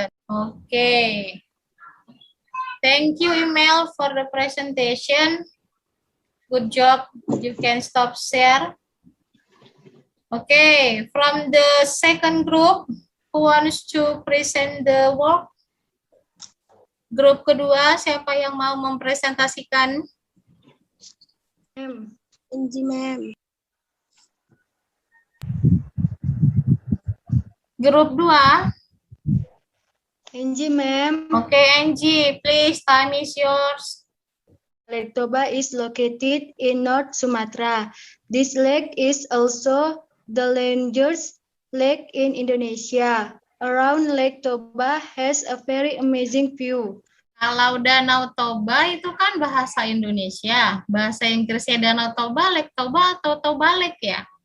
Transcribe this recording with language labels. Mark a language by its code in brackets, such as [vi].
[en] Okay. Thank you, Emil, for the presentation. Good job. You can stop share. Okay, from the second group, who wants to present the work? [id] Grup kedua, siapa yang mau mempresentasikan? Angie, ma'am. Grup 2. Angie, ma'am. [en] Okay, Angie, please, time is yours. Lake Toba is located in North Sumatra. This lake is also the largest lake in Indonesia. Around Lake Toba has a very amazing view. [id] Kalau Danau Toba itu kan bahasa Indonesia. Bahasa Inggrisnya Danau Toba, Lake Toba atau Toba Lake ya?